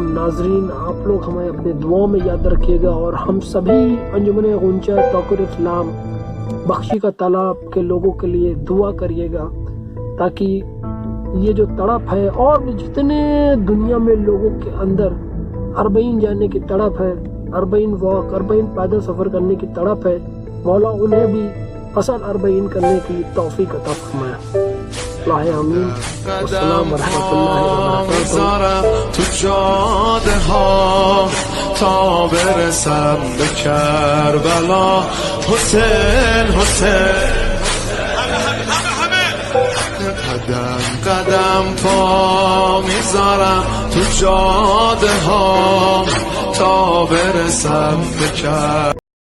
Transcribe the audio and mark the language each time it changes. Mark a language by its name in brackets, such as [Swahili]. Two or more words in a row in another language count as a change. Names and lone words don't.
[Hindi] नाजरीन, आप लोग हमें अपने दुआओं में याद रखिएगा, और हम सभी अंजुमन गुंजा तौक़ीर इस्लाम बख्शी का तालाब के लोगों के लिए दुआ करिएगा, ताकि ये जो तड़प है, और भी जितने दुनिया में लोगों के अंदर अरबईन जाने की तड़प है, अरबईन वॉक, अरबईन पैदल सफ़र करने की तड़प है, मौला उन्हें भी असल अरबईन करने की तौफीक अता फरमाए। आमीन। [Arabic] السلام ورحمة الله وبركاته. [Persian] تو جاده ها تا برسم به کربلا، حسین حسین، قدم قدم پا میذارم تو جاده ها تا برسم به کربلا.